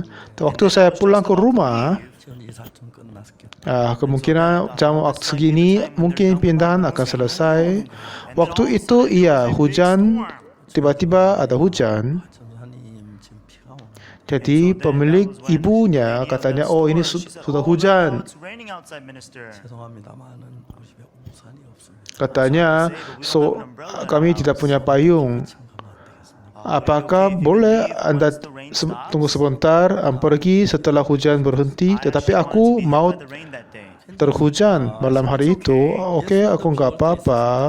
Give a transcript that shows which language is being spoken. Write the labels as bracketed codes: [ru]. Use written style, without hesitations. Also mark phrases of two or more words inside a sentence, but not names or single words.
[id] Waktu saya pulang ke rumah, kemungkinan jam waktu segini mungkin pindahan akan selesai. Waktu itu hujan, tiba-tiba ada hujan. Jadi pemilik ibunya katanya, oh ini sudah hujan. [ko] 죄송합니다만은 우리 집에 우산이 없습니다. [id] Katanya, kami tidak punya payung. Apakah boleh Anda tunggu sebentar, pergi setelah hujan berhenti? Tetapi aku mau terhujan malam hari itu. Oke, aku nggak apa-apa.